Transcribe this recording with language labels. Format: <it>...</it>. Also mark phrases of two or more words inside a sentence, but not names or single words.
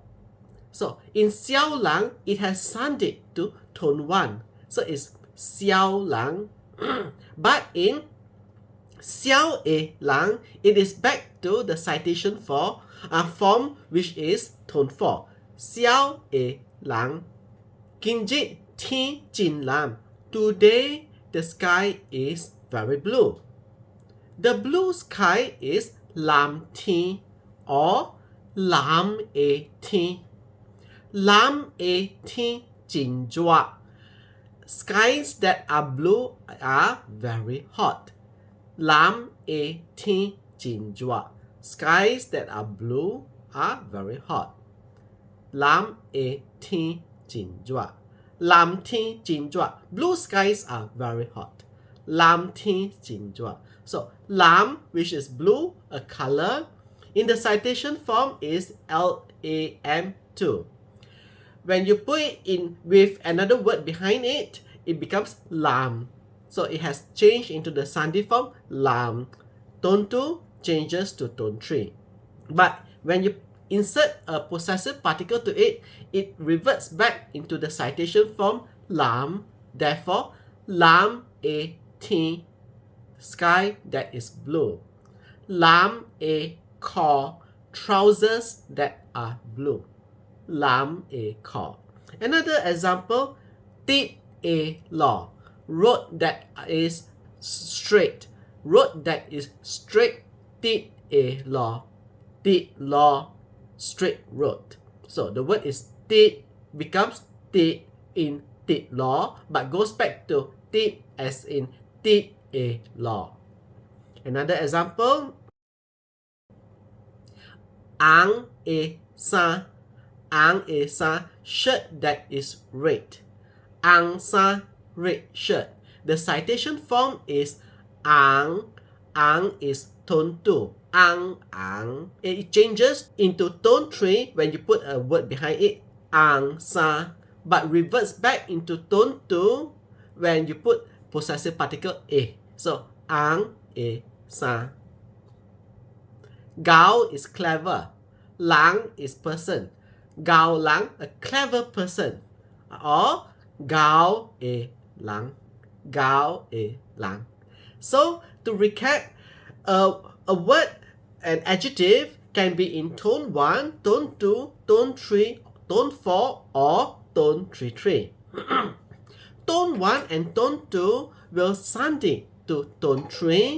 <en>So in</en> <nan>xiao lang,</nan> <en>it has sounded to tone 1. So it's</en> <nan>xiao lang.</nan> <en>But in</en> <nan>xiao e lang,</nan> <en>it is back to the citation form, which is tone 4.</en> <nan>Xiao e lang. Kinjit ti jin lam.</nan> <en>Today the sky is very blue. The blue sky is</en> <nan>lam ti</nan> <en>or</en> <nan>lam e ti. Lam e ti jin jua.</nan> <en>Skies that are blue are very hot.</en> <nan>Lam e ti jin jua.</nan> <en>Skies that are blue are very hot.</en> <nan>Lam e ti jin jua. Lam ti jin jua.</nan> <en>Blue skies are very hot.</en> <nan>Lam ti jin jua.</nan> <en>So lam, which is blue, a color, in the citation form is lam2. When you put it in with another word behind it, it becomes lam. So it has changed into the Sandhi form, lam. Tone 2 changes to tone 3. But when you insert a possessive particle to it, it reverts back into the citation form, lam. Therefore,</en> <nan>lam e ti,</nan> <en>sky that is blue.</en> <nan>Lam e ko,</nan> <en>trousers that are blue.</en> <nan>Lam e ko.</nan> <en>Another example,</en> <nan>tit a law,</nan> <en>road that is straight. Road that is straight,</en> <nan>tit a law. Tit law,</nan> <en>straight road. So the word is tit becomes tit in</en> <nan>tit law,</nan> <en>but goes back to tit as in</en> <nan>tit a law.</nan> <en>Another example,</en> <nan>ang e sa. Ang e sa,</nan> <en>shirt that is red.</en> <nan>Ang sa,</nan> <en>red shirt. The citation form is ang. Ang is tone 2. Ang. It changes into tone 3 when you put a word behind it.</en> <nan>Ang sa.</nan> <en>But reverts back into tone 2 when you put possessive particle e. So,</en> <nan>ang e sa.</nan> <en>Gao is clever. Lang is person.</en> <nan>Gao lang,</nan> <en>a clever person.</en> <nan>Or Gao e lang. Gao e lang.</nan> <en>So, to recap, a word, an adjective can be in tone 1, tone 2, tone 3, tone 4, or tone 3-3. Tone 1 and tone 2 will sandhi to tone 3.</en>